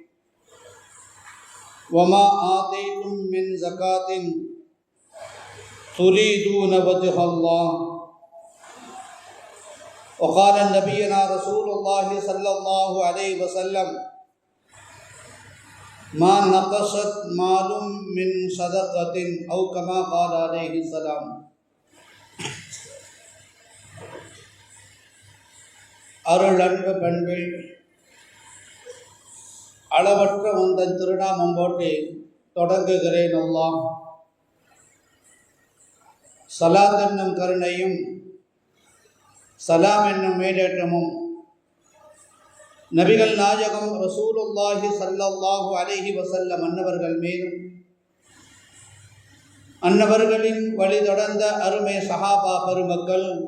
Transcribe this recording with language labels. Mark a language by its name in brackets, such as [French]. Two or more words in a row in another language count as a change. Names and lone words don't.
[Arabic] وما آتيتم من زكاة تريدون وجه الله. وقال نبينا رسول الله صلى الله عليه وسلم: ما نقصت مال من صدقة أو كما قال عليه السلام. [Tamil] அருளன்பு பண்பில் அளவற்ற உந்தன் திருநாமம் போட்டு தொடங்குகிறேன். அல்லாஹ் சலாத் என்னும் கருணையும் சலாம் என்னும் மேலேற்றமும் நபிகள் நாயகம் [Arabic] رسول الله صلى الله عليه وسلم [Tamil] அன்னவர்கள் மீதும் அன்னவர்களின் வழி தொடர்ந்த அருமை சஹாபா பெருமக்கள்,